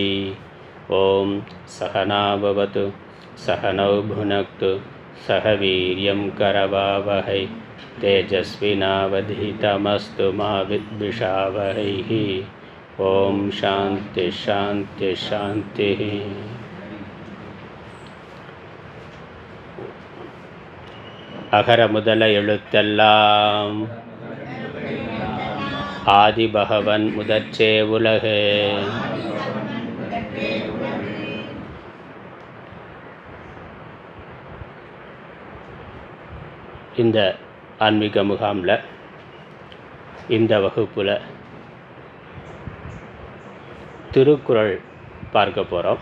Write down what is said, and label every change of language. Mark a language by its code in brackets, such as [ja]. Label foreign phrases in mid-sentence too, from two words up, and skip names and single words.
[sa] ॐ सहना भवतु सहनौ भुनक्तु सह वीर्यं करवावहै तेजस्विनावधीतमस्तु मा विद्विषावहैः. ॐ शान्ति शान्ति शान्तिः. [ta] அகர முதல எழுத்தெல்லாம் ஆதிபகவன் முதற்றே உலகு. இந்த ஆன்மீக முகாமில் இந்த வகுப்பில் திருக்குறள் பார்க்க போகிறோம்.